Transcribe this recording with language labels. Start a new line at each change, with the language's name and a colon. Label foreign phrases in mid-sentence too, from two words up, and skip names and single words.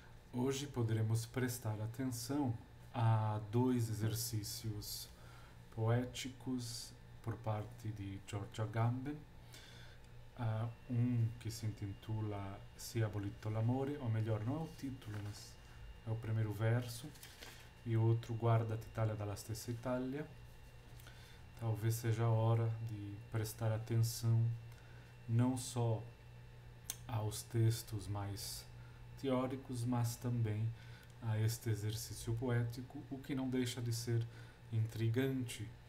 Portuguese: Hoje poderemos prestar atenção a dois exercícios poéticos por parte de George Agamben. Um que se intitula
Italian: Se abolito l'amore,
Portuguese: ou melhor, não é o título, mas é o primeiro verso, e outro Guardati Italia dalla stessa Italia. Talvez seja a hora de prestar atenção não só aos textos mais teóricos, mas também a este exercício poético, o que não deixa de ser intrigante.